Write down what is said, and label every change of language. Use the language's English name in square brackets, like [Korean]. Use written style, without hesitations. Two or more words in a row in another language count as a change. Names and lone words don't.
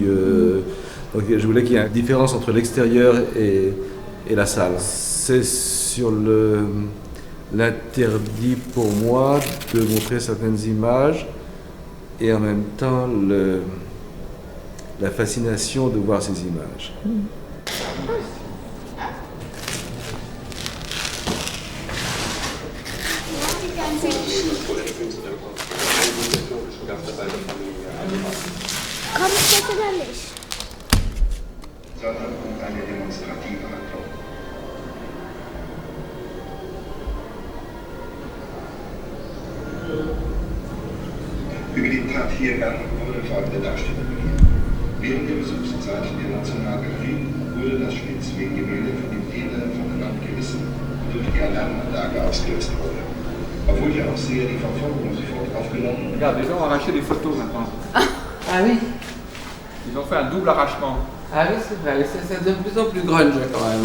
[French] Donc je voulais qu'il y ait une différence entre l'extérieur et la salle. C'est sur l'interdit pour moi de montrer certaines images, et en même temps la fascination de voir ces images. [German] Komm ich jetzt oder nicht? Sondern um eine demonstrative Handlung. Über den Tathergang wurde folgende Darstellung gegeben. Während der Besuchszeit der Nationalgalerie wurde das Schnitzweg-Gemälde von dem Täter von der Wand gerissen und durch die Alarmanlage ausgelöst wurde. Obwohl ich auch sehe, die Verfolgung sofort aufgenommen. [French] Regarde, les gens ont arraché des photos maintenant. Ah oui. Ils ont fait un double arrachement. Ah oui, c'est vrai, c'est de plus en plus grunge quand même.